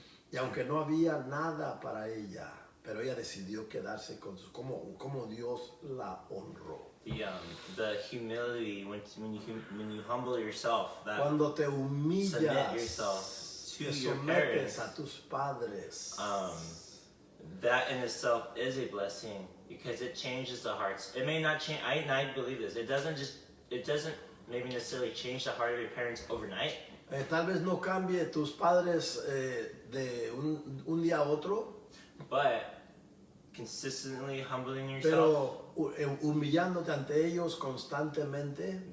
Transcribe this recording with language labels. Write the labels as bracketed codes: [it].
[es] Y aunque no había nada para ella, pero ella decidió quedarse con su, como Dios la honró. [en] The humility when you humble yourself, that [es] cuando te humillas, [en] submit yourself to your sometes parents, [es] a tus padres. [en] That in itself is a blessing because it changes the hearts. It may not change. I believe this. It doesn't maybe necessarily change the heart of your parents overnight. [es] Tal vez no cambie tus padres de un día a otro. [en] But consistently humbling yourself, [es] pero humillándote ante ellos constantemente,